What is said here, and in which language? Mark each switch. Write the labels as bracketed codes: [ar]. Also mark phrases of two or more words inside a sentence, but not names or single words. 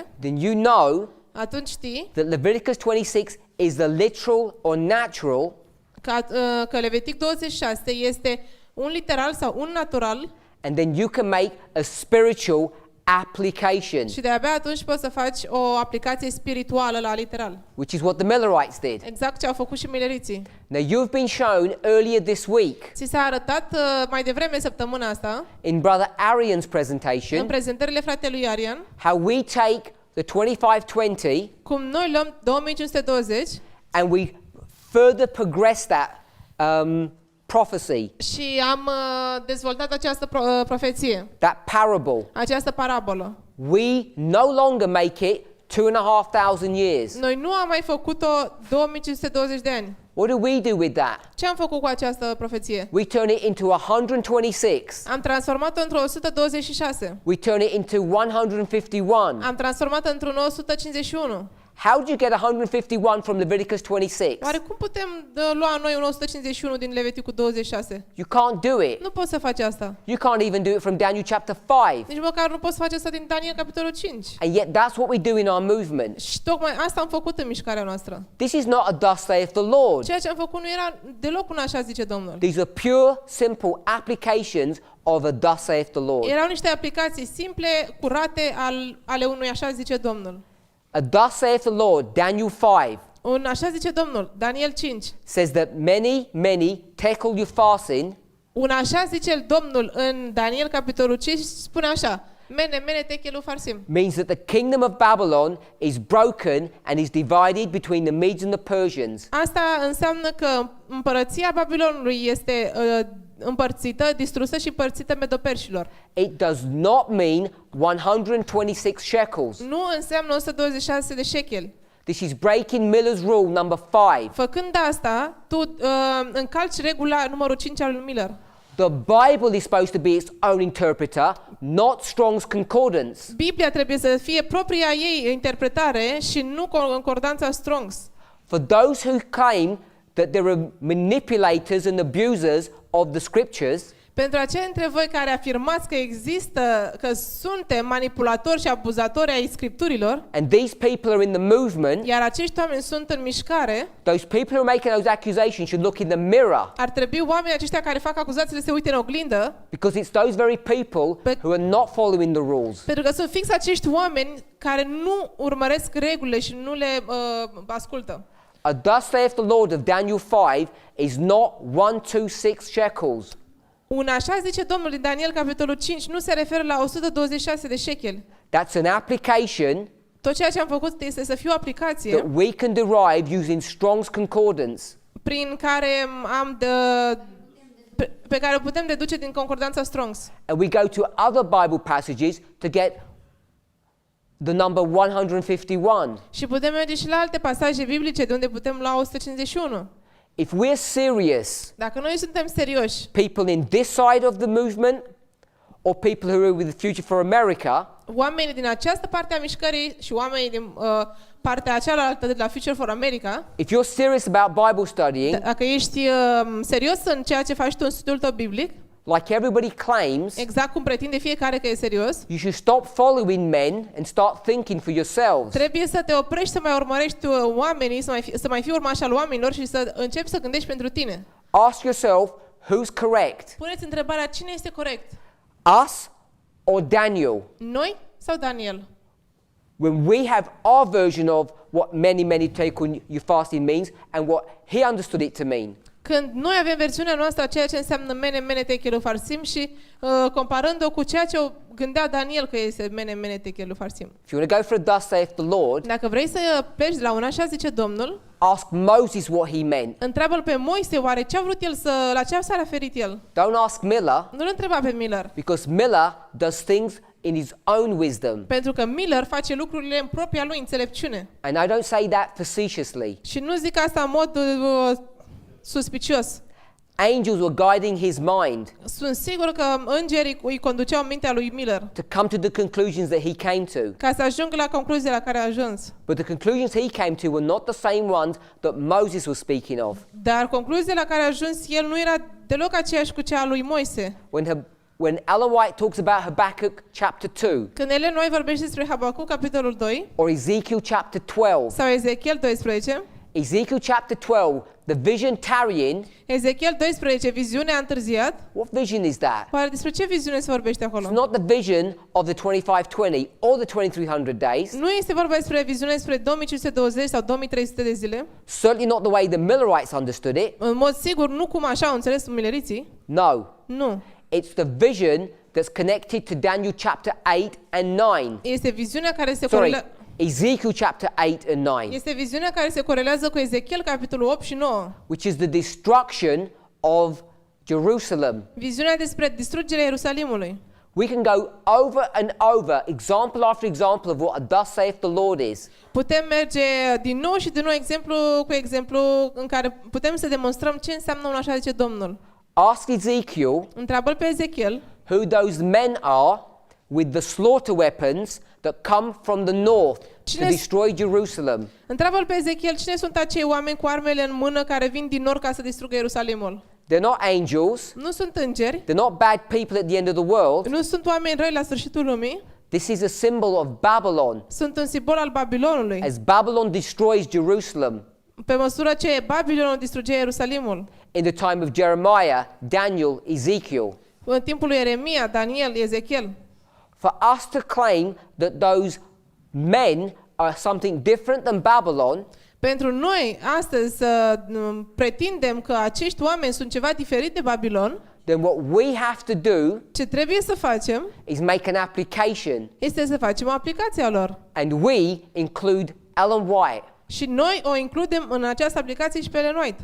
[en] then you know [ro] atunci știi [en] that Leviticus 26 is the literal or natural [ro] că Levitic 26 este un literal sau un natural [en] and then you can make a spiritual application, [ro] și de-abia atunci poți să faci o aplicație spirituală la literal. [en] which is what the Millerites did. [ro] Exact ce au făcut și mileriții. [en] Now you've been shown earlier this week [ro] Ți s-a arătat mai devreme săptămâna asta, [en] in Brother Arian's [ro] în [en] presentation, [ro] prezentările fratelui Arian, [en] how we take the 2520 [ro] cum noi luăm 2520 [en] and we further progress that prophecy, [ro] și am dezvoltat această profeție, [en] that parable. [ro] această parabolă. [en] We no longer make it 2,500 years. [ro] Noi nu am mai făcut-o 2520 de ani. [en] What do we do with that? [ro] Ce am făcut cu această profeție? [en] We turn it into 126. [ro] Am transformat-o într-o 126. [en] We turn it into 151. [ro] Am transformat-o într-un 151. [en] How do you get 151 from Leviticus 26? [ro] Oare cum putem lua noi un 151 din Leviticul 26? [en] You can't do it. [ro] Nu poți să faci asta. [en] You can't even do it from Daniel chapter 5. [ro] Nici măcar nu poți să faci asta din Daniel capitolul 5. [en] And yet that's what we do in our movement. [ro] Și tocmai asta am făcut în mișcarea noastră. [en] This is not a thus saith the Lord. [ro] Ceea ce am făcut nu era deloc un așa zice Domnul. [en] These are pure, simple applications of a thus saith the Lord. [ro] Erau niște aplicații simple, curate ale unui așa zice Domnul. [en] A thus saith the Lord, Daniel 5, [ro] Un așa zice Domnul, Daniel 5. [en] says that many tekel upharsin, [ro] Un așa zice Domnul în Daniel capitolul 5 spune așa: Mene tekelu farsim. [en] means that the kingdom of Babylon is broken and is divided between the Medes and the Persians. [ro] Asta înseamnă că împărăția Babilonului este împărțită, distrusă și împărțită medoperșilor. [en] It does not mean 126 shekels. [ro] Nu înseamnă 126 de șecheli. [en] This is breaking Miller's rule number 5. [ro] Făcând asta, tu încalci regula numărul 5 al lui Miller. [en] The Bible is supposed to be its own interpreter, not Strong's Concordance. [ro] Biblia trebuie să fie propria ei interpretare și nu concordanța Strong's. [en] For those who claim that there are manipulators and abusers of the scriptures, [ro] Pentru aceia dintre voi care afirmați că există, că suntem manipulatori și abuzatori ai Scripturilor, [en] and these people are in the movement, [ro] iar acești oameni sunt în mișcare, [en] those people who are making those accusations should look in the mirror, [ro] ar trebui oamenii aceștia care fac acuzațiile să se uite în oglindă, [en] because it's those very people who are not following the rules. [ro] pentru că sunt fix acești oameni care nu urmăresc regulile și nu le ascultă. [en] A thus saith the Lord of Daniel 5 is not 126 shekels. [ro] Un așa zice Domnul din Daniel, capitolul 5, nu se referă la 126 de șecheli. [en] That's an application [ro] Tot ceea ce am făcut este să fie o aplicație [en] that we can derive using Strong's Concordance. [ro] prin care pe care o putem deduce din concordanța Strong's. [en] And we go to other Bible passages to get the number 151. [ro] Și putem merge și la alte pasaje biblice de unde putem lua 151. [en] If we're serious, [ro] Dacă noi suntem serioși, [en] people in this side of the movement or people who are with the Future for America, [ro] oamenii din această parte a mișcării și oamenii din partea cealaltă de la Future for America, [en] if you're serious about Bible studying, [ro] dacă ești serios în ceea ce faci tu în studiul tău biblic, [en] like everybody claims, [ro] exact cum pretinde fiecare că e serios, [en] you should stop following men and start thinking for yourselves. [ro] trebuie să te oprești să mai urmărești oamenii, să mai fii urmaș al oamenilor și să începi să gândești pentru tine. [en] Ask yourself, who's correct? [ro] Puneți întrebarea, cine este corect? [en] Us or Daniel? [ro] Noi sau Daniel? [en] When we have our version of what many take on your fasting means and what he understood it to mean. [ro] Când noi avem versiunea noastră a ceea ce înseamnă mene techelu farsim și comparând-o cu ceea ce o gândea Daniel că este mene techelu farsim. [en] If you want to go for a thus saith the Lord, [ro] Dacă vrei să pleci de la un așa zice Domnul, [en] ask Moses what he meant. [ro] întreabă-l pe Moise oare ce a vrut el la ce s-a referit el. [en] Don't ask Miller, [ro] Nu-l întreba pe Miller, [en] because Miller does things in his own wisdom. [ro] pentru că Miller face lucrurile în propria lui înțelepciune. [en] And I don't say that facetiously. [ro] Și nu zic asta în mod suspicios. [en] Angels were guiding his mind [ro] Sunt sigur că îngerii îi conduceau mintea lui Miller [en] to come to the conclusions that he came to. [ro] ca să ajungă la concluzia la care a ajuns. [en] But the conclusions he came to were not the same ones that Moses was speaking of. [ro] Dar concluzia la care a ajuns el nu era deloc aceeași cu cea a lui Moise. [en] When Ellen White talks about Habakkuk chapter 2 [ro] Când Ellen White vorbește despre Habacuc, capitolul 2, [en] or Ezekiel chapter 12, [ro] sau Ezechiel 12, [en] Ezekiel chapter 12, the vision tarrying, [ro] Ezechiel 12, viziunea a întârziat. [en] what vision is that? [ro] Oare despre ce viziune se vorbește [en] It's [ro] acolo? [en] not the vision of the 2520 or the 2300 days. [ro] Nu este vorba despre viziune despre 2520 sau 2300 de zile. [en] Certainly not the way the Millerites understood it. [ro] În mod sigur, nu cum așa au înțeles mileriții. [en] No. [ro] Nu. [en] It's the vision that's connected to Daniel chapter 8 and 9. [ro] Este viziunea care se [en] Sorry, [ro] corelează. [en] Ezekiel chapter 8 and 9, [ro] Este viziunea care se corelează cu Ezechiel capitolul 8 și 9. [en] which is the destruction of Jerusalem. [ro] Viziunea despre distrugerea Ierusalimului. [en] We can go over and over, example after example of what a thus saith the Lord is. [ro] Putem merge din nou și din nou exemplu cu exemplu în care putem să demonstrăm ce înseamnă un așa zice Domnul. [en] Ask Ezekiel [ro] Întreabă-l pe Ezechiel [en] who those men are with the slaughter weapons that come from the north to destroy Jerusalem. [ro] Întreabă-l pe Ezechiel cine sunt acei oameni cu armele în mână care vin din nord ca să distrugă Ierusalimul. [en] They're not angels. [ro] Nu sunt îngeri, [en] They're not bad people at the end of the world. [ro] nu sunt oameni răi la sfârșitul lumii, [en] This is a symbol of Babylon. [ro] sunt un simbol al Babilonului. [en] As Babylon destroys Jerusalem [ro] Pe măsură ce Babilonul distrugea Ierusalimul, [en] in the time of Jeremiah, Daniel, Ezekiel. [ro] în timpul lui Ieremia, Daniel, Ezechiel, [en] For us to claim that those men are something different than Babylon, [ro] pentru noi astăzi să pretindem că acești oameni sunt ceva diferit de Babilon, [en] then what we have to do [ro] ce trebuie să facem [en] is make an application. [ro] este să facem o aplicație a lor. [en] And we include Ellen White. [ro] Și noi o includem în această aplicație și pe Ellen White.